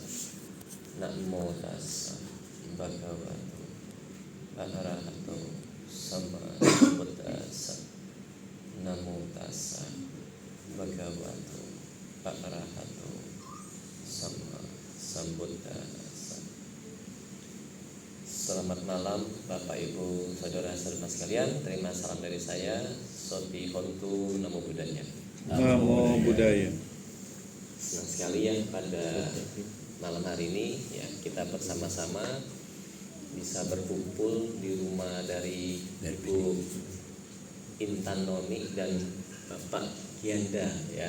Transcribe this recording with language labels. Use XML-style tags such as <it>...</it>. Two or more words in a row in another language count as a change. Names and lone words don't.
<pi>Namo tassa bhagavato arahato sama sambuddhassa. Namo tassa bhagavato arahato sama sambuddhassa.</pi> <id>Selamat malam Bapak Ibu Saudara-saudara sekalian. Terima salam dari saya,</id> <pi>Soti Hontu Namo Buddhaya. Namo Buddhaya.</pi> <id>Senang sekali ya pada malam hari ini ya kita bersama-sama bisa berkumpul di rumah dari Ibu Intan Noni dan Bapak Gianda ya.</id>